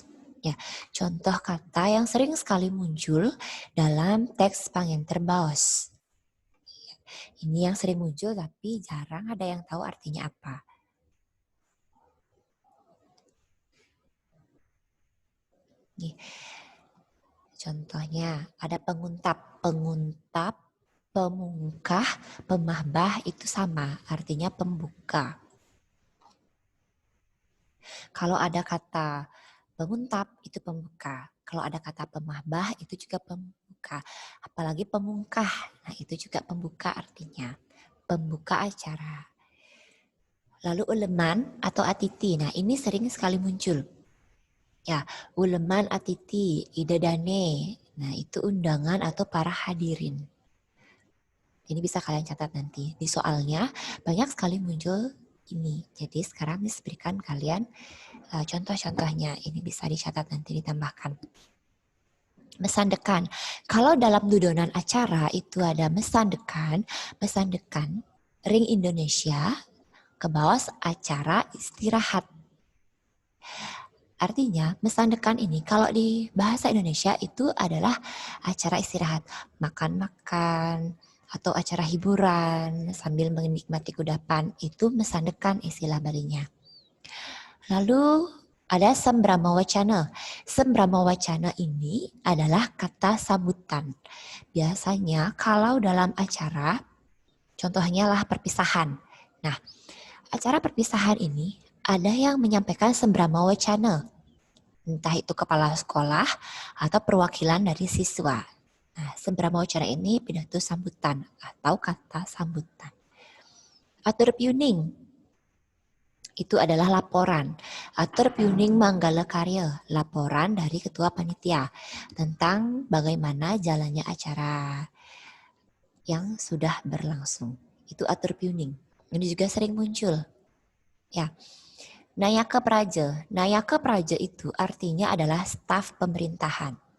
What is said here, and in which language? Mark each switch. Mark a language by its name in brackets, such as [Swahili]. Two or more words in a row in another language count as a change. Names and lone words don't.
[Indonesian] Ya, contoh kata yang sering sekali muncul dalam teks Pangenter Baos. Ini yang sering muncul tapi jarang ada yang tahu artinya apa. Nih, contohnya ada penguntap, pemungkah, pemahbah itu sama, artinya pembuka. Kalau ada kata penguntap itu pembuka, kalau ada kata pemahbah itu juga pembuka, apalagi pemungkah, nah itu juga pembuka artinya, pembuka acara. Lalu uleman atau atiti, nah ini sering sekali muncul. Ya, [Balinese] uleman atiti, idadane. [Indonesian] Nah, itu undangan atau para hadirin. Ini bisa kalian catat nanti. Di soalnya banyak sekali muncul ini. Jadi sekarang Miss berikan kalian contoh-contohnya. Ini bisa dicatat nanti ditambahkan. Mesandekan. Kalau dalam dudonan acara itu ada mesandekan, Ring Indonesia, ke bawah acara istirahat. Artinya, mesandekan ini kalau di bahasa Indonesia itu adalah acara istirahat, makan-makan, atau acara hiburan sambil menikmati kudapan, itu mesandekan istilah Balinya. Lalu ada [Balinese] sembrama wacana. Sembrama wacana [Indonesian] ini adalah kata sambutan. Biasanya kalau dalam acara, contohnya lah perpisahan. Nah, acara perpisahan ini ada yang menyampaikan [Balinese] sembrama wacana, [Indonesian] entah itu kepala sekolah atau perwakilan dari siswa. Nah, [Balinese] sembrama wacana [Indonesian] ini pidato sambutan atau kata sambutan. [Balinese] Atur piuning [Indonesian] itu adalah laporan. [Balinese] Atur piuning manggala karya, [Indonesian] laporan dari ketua panitia tentang bagaimana jalannya acara yang sudah berlangsung. Itu [Balinese] atur piuning. [Indonesian] Ini juga sering muncul. Ya. Nayaka Praja. Nayaka Praja itu artinya adalah staf pemerintahan.